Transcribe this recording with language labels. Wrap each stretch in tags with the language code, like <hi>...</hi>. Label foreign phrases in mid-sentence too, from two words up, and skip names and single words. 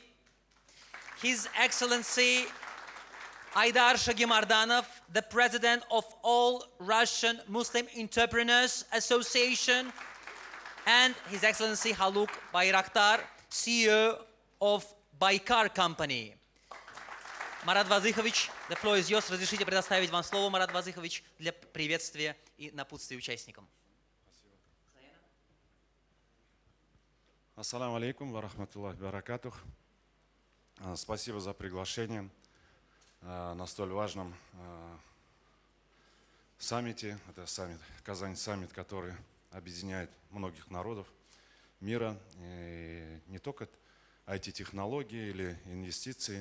<en>His Excellency Aydar Shagimardanov, the President of All Russian Muslim Entrepreneurs Association. And His Excellency Haluk Bayraktar, CEO of Baykar Company. Марат Вазыхович, the floor is yours.</en> <ru>Разрешите предоставить вам слово, Марат Вазыхович, для приветствия и напутствия участникам.</ru> <ar>السلام عليكم ورحمة الله بركاته.</ar> <ru>Спасибо за приглашение на столь важном саммите. Это саммит, Kazan Summit, который объединяет многих народов мира. И не только IT-технологии или инвестиции.</ru>